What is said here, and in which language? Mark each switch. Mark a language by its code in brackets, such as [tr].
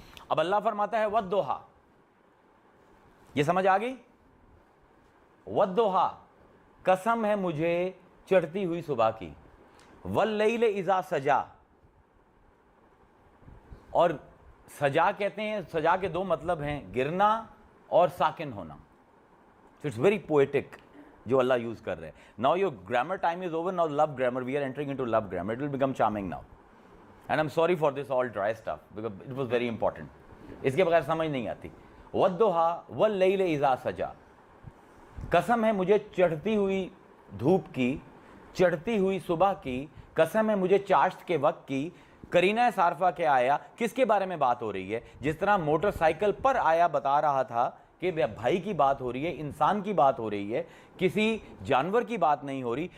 [ur] اب اللہ فرماتا ہے والضحیٰ, یہ سمجھ آ گئی؟ والضحیٰ, قسم ہے مجھے چڑھتی ہوئی صبح کی, واللیل اذا سجا, اور سجا کہتے ہیں, سجا کے دو مطلب ہیں, گرنا اور ساکن ہونا. [en] So it's very poetic [ur] جو اللہ یوز کر رہے ہیں. [en] Now your grammar time is over, now love grammar, we are entering into love grammar, it will become charming now. And I'm sorry for this all dry stuff because it was very important. [ur] اس کے بغیر سمجھ نہیں آتی. والضحیٰ واللیل اذا سجا, قسم ہے مجھے چڑھتی ہوئی دھوپ کی, چڑھتی ہوئی صبح کی, قسم ہے مجھے چاشت کے وقت کی. قرینہ صارفہ کے آیا, کس کے بارے میں بات ہو رہی ہے؟ جس طرح موٹر سائیکل پر آیا بتا رہا تھا کہ بھائی کی بات ہو رہی ہے, انسان کی بات ہو رہی ہے, کسی جانور کی بات نہیں ہو رہی.